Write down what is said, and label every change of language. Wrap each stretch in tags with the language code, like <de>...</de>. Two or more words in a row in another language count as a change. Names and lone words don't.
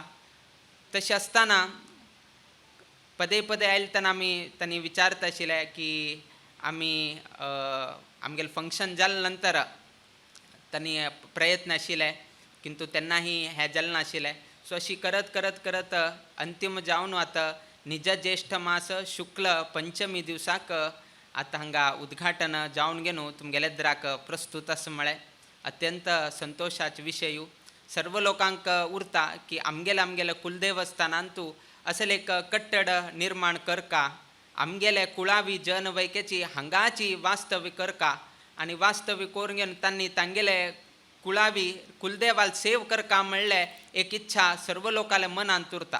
<kok>तशें आसतना पदे पदे आयले तेन्ना आमी तांणी विचारता आशिल्लें की आमी आमगेलें फंक्शन जाले नंतर तांणी प्रयत्न आशिल्ले किंतु तेन्नाही हें जालें नाशिल्लें। सो अशी करत करत करत अंतीम जावन आतां निज ज्येष्ठ मास शुक्ल पंचमी दिवसाक आतां हांगा उद्घाटन जावन गेनू तुमगेले दराक प्रस्तूत आसा म्हळें अत्यंत संतोशाचो विशय। सर्व लोकांक उरता की आमगेले कुलदेवस्थानांतू असले एक कट्टड निर्माण करका आमगेले कुळावी जन वैकेची हांगाची वास्तवी करका आनी वास्तवी करून घेवन तांणी तांगेले कुळावी कुलदेवाल सेव करका म्हणले एक इच्छा सर्व लोकांच्या मनांत उरता।</kok>